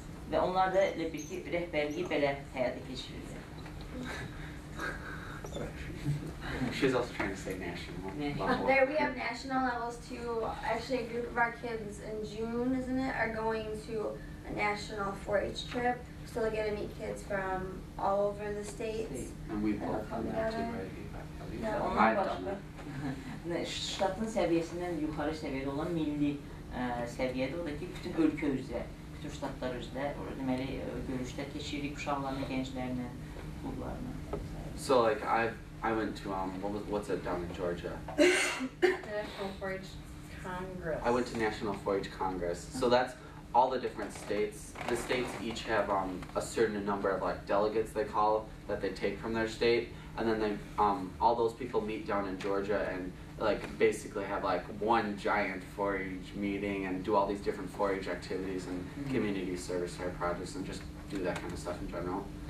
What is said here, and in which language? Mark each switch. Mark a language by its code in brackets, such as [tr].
[az] Və onlar da elə bir ki, rəhbərliyi belə həyata keçirirlər. [en] She's also trying to say national level. There we have national levels too. Actually, a group of our kids in June, isn't it, are going to a national 4-H trip. So they get to meet kids from all over the states. And we've both done that too, right? Yeah. I've done that. [az] Ştatın səviyyəsindən yuxarı səviyyədə olan milli səviyyədə, o da ki, bütün ölkə üzrə, bütün ştatlar üzrə, deməli, görüşlər keçiririk uşaqlarla, gənclərlə, klublarla. [en] So like I went to what's it down in Georgia? National 4-H Congress. I went to National 4-H Congress. So that's all the different states. The states each have a certain number of like delegates they call that they take from their state, and then they all those people meet down in Georgia and like basically have like one giant 4-H meeting and do all these different 4-H activities and community service fair projects and just do that kind of stuff in general.